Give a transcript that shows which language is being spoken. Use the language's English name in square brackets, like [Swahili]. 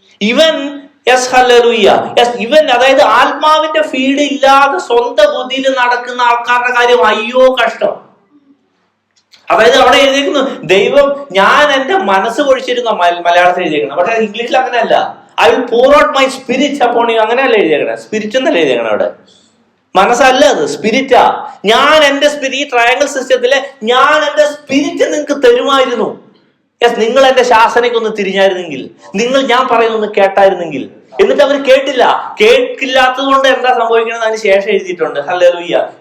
[Malayalam] ഇവൻ yes, hallelujah, yes, ഇവൻ അതായത് ആത്മാവിന്റെ ഫീഡ് ഇല്ലാതെ സ്വന്തം ബുദ്ധിയിൽ നടക്കുന്ന ആൾക്കാരുടെ കാര്യം അയ്യോ കഷ്ടം. അതായത് അവിടെ എഴുതിയിരിക്കുന്നു, ദൈവം ഞാൻ എന്റെ മനസ്സ് പൊഴിച്ചിരുന്ന മലയാളത്തിൽ എഴുതിയേക്കണം. പക്ഷെ ഇംഗ്ലീഷിൽ അങ്ങനെയല്ല. [English] I will pour out my spirit upon you, [Malayalam] അങ്ങനെയല്ല എഴുതിയേക്കണേ. സ്പിരിറ്റ് എന്നല്ല എഴുതിയേക്കണേ അവിടെ. മനസ്സല്ല, അത് സ്പിരിറ്റാ. ഞാൻ എന്റെ സ്പിരിറ്റ്, ഈ ട്രയാങ്കിൾ സിസ്റ്റത്തിലെ ഞാൻ എന്റെ സ്പിരിറ്റ് നിങ്ങൾക്ക് തരുമായിരുന്നു. യെസ്, നിങ്ങൾ എന്റെ ശാസനയ്ക്കൊന്ന് തിരിഞ്ഞായിരുന്നെങ്കിൽ, നിങ്ങൾ ഞാൻ പറയുന്നൊന്ന് കേട്ടായിരുന്നെങ്കിൽ. എന്നിട്ട് അവർ കേൾക്കില്ലാത്തത് കൊണ്ട് എന്താ സംഭവിക്കണമെന്ന് അതിന് ശേഷം എഴുതിയിട്ടുണ്ട്. ഹല്ലേലൂയ.